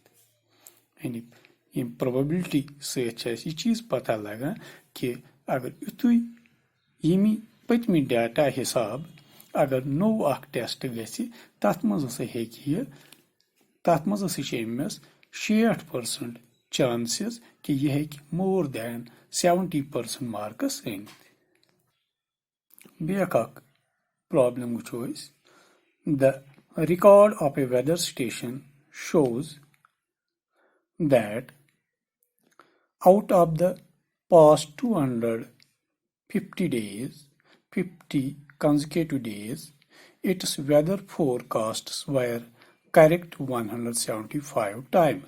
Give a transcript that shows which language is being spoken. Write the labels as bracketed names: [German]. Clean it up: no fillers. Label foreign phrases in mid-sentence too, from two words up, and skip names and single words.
[Kashmiri] یعنی ییٚمہِ پروبیبلٹی سۭتۍ چھِ اَسہِ یہِ چیٖز پتہ لگان کہِ اگر یُتھُے ییٚمہِ پٔتمہِ ڈیٹا حساب اگر نوٚو اکھ ٹیسٹ گژھِ تَتھ منٛز ہسا ہیٚکہِ یہِ تَتھ منٛز ہسا چھِ أمِس 60% چانسز کہِ یہِ ہیٚکہِ مور دین 70% مارکس أنِتھ. بیاکھ اکھ پرابلم وٕچھو أسۍ. [English] The record of a weather station shows that out of the past 250 days, 50 consecutive days, its weather forecasts were correct 175 times.